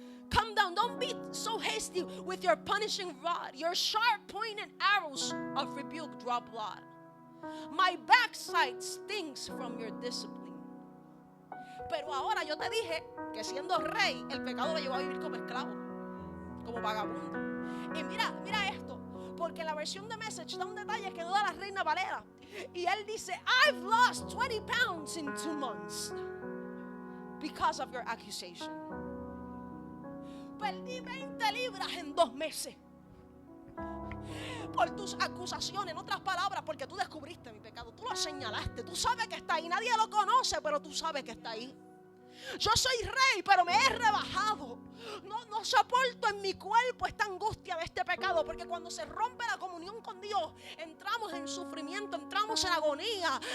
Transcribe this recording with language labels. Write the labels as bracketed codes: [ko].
[en] Come down, don't be so hasty with your punishing rod. Your sharp pointed arrows of rebuke draw blood. My backside stings from your discipline. [es] Pero ahora yo te dije que siendo rey, el pecado lo llevó a vivir como esclavo, como vagabundo. Y mira esto, porque en la versión de Message da un detalle que no da la Reina Valera. Y él dice, [en] I've lost 20 pounds in 2 months because of your accusation. [es] Perdí 20 libras en 2 meses por tus acusaciones. En otras palabras, porque tú descubriste mi pecado, tú lo señalaste, tú sabes que está ahí, nadie lo conoce, pero tú sabes que está ahí. Yo soy rey, pero me he rebajado. No soporto en mi cuerpo esta angustia de este pecado, porque cuando se rompe la comunión con Dios, entramos en sufrimiento, entramos en agonía.